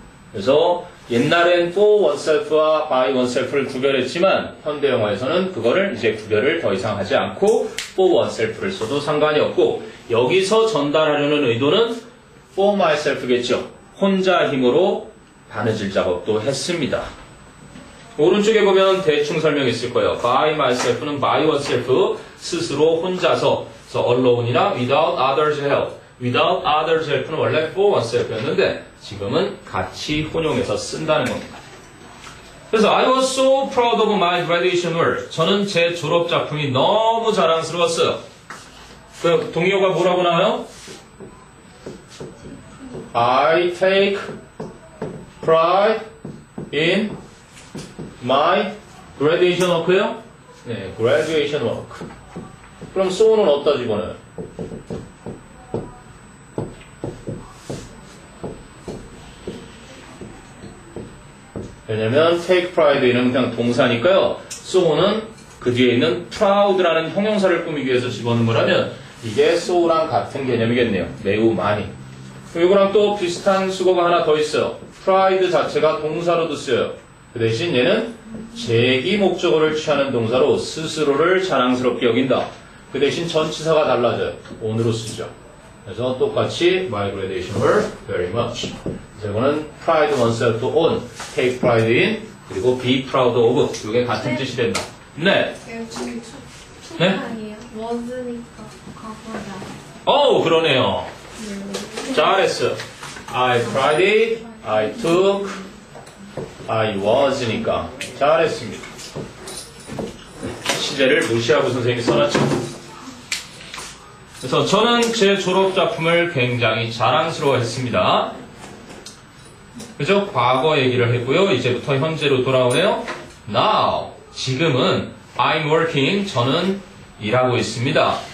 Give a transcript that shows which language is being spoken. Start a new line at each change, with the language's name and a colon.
Korean: 그래서 옛날엔 for oneself와 by oneself를 구별했지만 현대 영어에서는 그거를 이제 구별을 더 이상 하지 않고 for oneself를 써도 상관이 없고 여기서 전달하려는 의도는 for myself겠죠. 혼자 힘으로 바느질 작업도 했습니다. 오른쪽에 보면 대충 설명했을 거예요. by myself는 by oneself, 스스로 혼자서. 그래서 alone이나 without others' help. without others' help는 원래 for oneself였는데 지금은 같이 혼용해서 쓴다는 겁니다. 그래서
English: I was so proud of my graduation work.
Korean: 저는 제 졸업 작품이 너무 자랑스러웠어요. 그 동의어가 뭐라고 나와요?
English: I take pride in my graduation work요? 네, graduation work.
Korean: 그럼 so는 어디다 집어넣어요? 왜냐면 take pride는 그냥 동사니까요. so는 그 뒤에 있는 proud라는 형용사를 꾸미기 위해서 집어넣은 거라면 이게 so랑 같은 개념이겠네요. 매우 많이. 이거랑 또 비슷한 수거가 하나 더 있어요. pride 자체가 동사로도 쓰여요. 그 대신 얘는 제기 목적어를 취하는 동사로 스스로를 자랑스럽게 여긴다. 그 대신 전치사가 달라져요. on으로 쓰죠. 그래서 똑같이
English: my graduation work very much.
Korean: 이거는
English: pride oneself on, take pride in,
Korean: 그리고
English: be proud of.
Korean: 이게 같은 네. 뜻이 된다. 네. 지금 네? 아니에요. was니까 과거다. 어우, 그러네요. 잘했어.
English: I tried, I took, I was니까
Korean: 잘했습니다. 시제를 무시하고 선생님이 써놨죠. 그래서 저는 제 졸업 작품을 굉장히 자랑스러워했습니다. 그죠? 과거 얘기를 했고요. 이제부터 현재로 돌아오네요.
English: Now,
Korean: 지금은
English: I'm working,
Korean: 저는 일하고 있습니다.